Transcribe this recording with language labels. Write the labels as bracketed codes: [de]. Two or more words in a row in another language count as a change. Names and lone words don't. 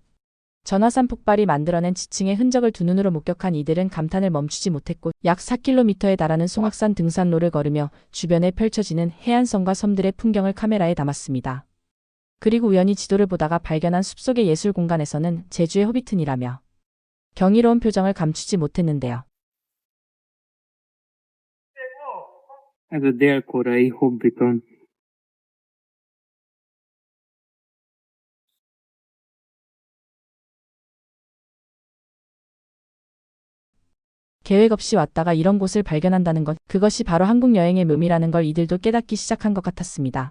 [ko] 전화산 폭발이 만들어낸 지층의 흔적을 두 눈으로 목격한 이들은 감탄을 멈추지 못했고 약 4km에 달하는 송악산 등산로를 걸으며 주변에 펼쳐지는 해안선과 섬들의 풍경을 카메라에 담았습니다. 그리고 우연히 지도를 보다가 발견한 숲속의 예술 공간에서는 제주의 호비튼이라며 경이로운 표정을 감추지 못했는데요. [hu] Ez a dél-koreai Hobbiton. [ko] 계획 없이 왔다가 이런 곳을 발견한다는 것, 그것이 바로 한국 여행의 묘미라는 걸 이들도 깨닫기 시작한 것 같았습니다.